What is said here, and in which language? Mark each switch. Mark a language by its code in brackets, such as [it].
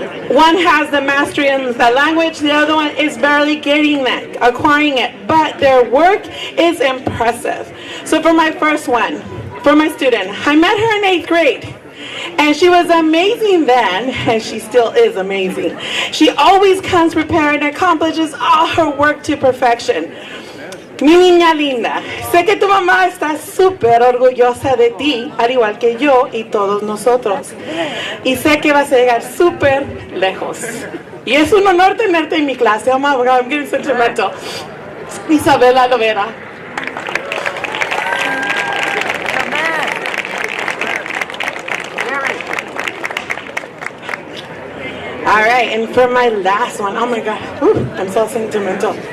[en] One has the mastery in the language, the other one is barely getting that, acquiring it, but their work is impressive. So for my first one, for my student, I met her in 8th grade. And she was amazing then, and she still is amazing. She always comes prepared and accomplishes all her work to perfection. [es] Mi niña linda, sé que tu mamá está súper orgullosa de ti, al igual que yo y todos nosotros. Y sé que vas a llegar súper lejos. Y es un honor tenerte en mi clase. [en] Oh my God, I'm getting sentimental. Isabela Lovera. All right, and for my last one, oh my God, I'm so sentimental.